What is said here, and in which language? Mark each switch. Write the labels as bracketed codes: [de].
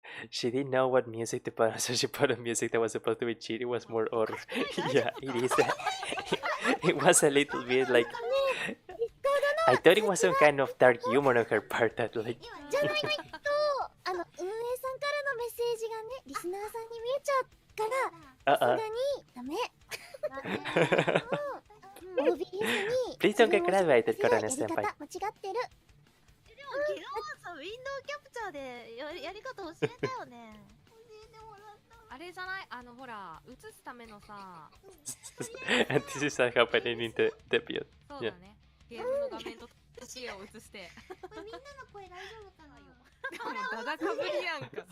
[en] She didn't know what music to put on, so she put on music that was supposed to be cheap. It was more horror. Yeah, it is. It was a little bit like... I thought it was some kind of dark humor on her part that like... [ja] じゃないと運営さんからのメッセージがね、リスナーさんに見えちゃうから、さすがにダメ。 [en] Please don't get graduated, Corona senpai. [ja] 間違ってる。でもゲロさ、ウィンドウキャプチャーでやり方教えたよね。あれじゃない、ほら、映すためのさ。 [en] And this is happening in the debut. [ja] そうだね。ゲームの画面と年を映して。みんなの声大丈夫かな。でもダダかぶりやんか。